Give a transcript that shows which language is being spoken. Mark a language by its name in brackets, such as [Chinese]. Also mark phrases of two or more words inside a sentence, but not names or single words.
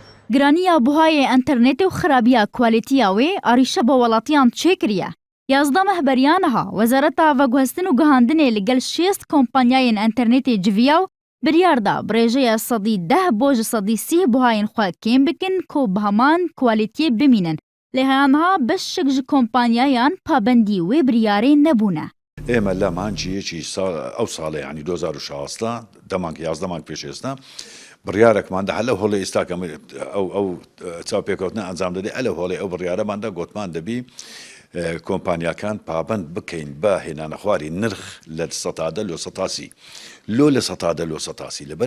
[Kurdish] گرانیە بوهای ئەنتەرنێت و خراپیە کوالیتیاوێ ئاریشە بە وڵاتیان چێکریە. 11 مەهبەریانەها وەزارەتا ڤەگوهستن و گەهاندنێ لەگەڵ 6 کۆمپانیایên ئەنتەرنێتê civiya و biryarda birêjeya sedî 10 boj sedî 30 buhayên xwe kêm bikin ku bi heman kwalîtiyê bimînin. Lê heyanha beşek ji kompanyayan pabendî wê biryarê nebûne. [Central Kurdish] ئێمە لە مانجیەکی ئەو ساڵێ ینی 2016 دەمانکە 11 مانگ پێش ئێستا بڕیارێکماندا هەلە هۆڵی ئێستاکە ئەو چاوپێکەوتنە ئەنجام دەدێ ئەلە هۆڵی ئەو بڕیارەماندا گوتمان دەبی کۆمپانیاکان پابند بکەین بە هێنانە خواری نرخ لە سەتادە لۆ سەتاسی لۆ لە سەتادە لۆ سەتاسی لەبەر